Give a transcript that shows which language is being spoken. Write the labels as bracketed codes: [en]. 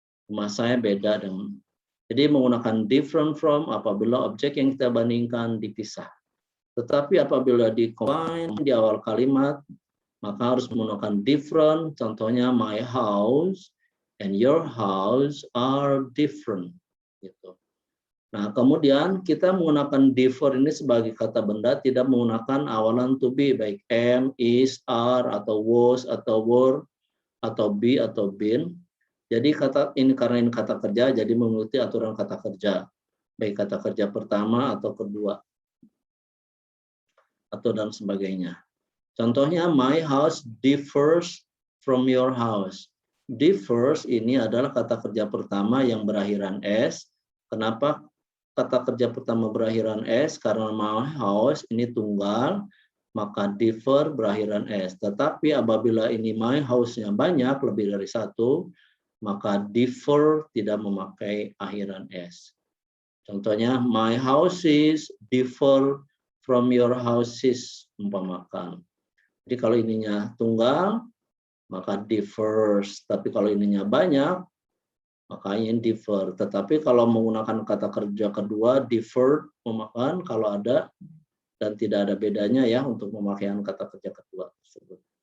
[id] Rumah saya beda dengan. Jadi menggunakan different from apabila objek yang kita bandingkan dipisah. Tetapi apabila di-combine di awal kalimat, maka harus menggunakan different. Contohnya, [en] my house and your house are different. [id] Gitu. Nah, kemudian kita menggunakan differ ini sebagai kata benda, tidak menggunakan awalan to be, baik am, is, are, atau was, atau were, atau be, atau been. Jadi karena ini kata kerja, jadi mengikuti aturan kata kerja, baik kata kerja pertama atau kedua, atau dan sebagainya. Contohnya, [en] my house differs from your house. [id] Differs ini adalah kata kerja pertama yang berakhiran s. Kenapa kata kerja pertama berakhiran s? Karena my house ini tunggal, maka differ berakhiran s. Tetapi apabila ini my house-nya banyak, lebih dari satu, maka differ tidak memakai akhiran s. [en] Contohnya, my houses differ from your houses, [id] umpamakan. Jadi kalau ininya tunggal, maka differs. Tapi kalau ininya banyak, maka ini differ. Tetapi kalau menggunakan kata kerja kedua, differ, memakan kalau ada, dan tidak ada bedanya ya untuk pemakaian kata kerja kedua tersebut.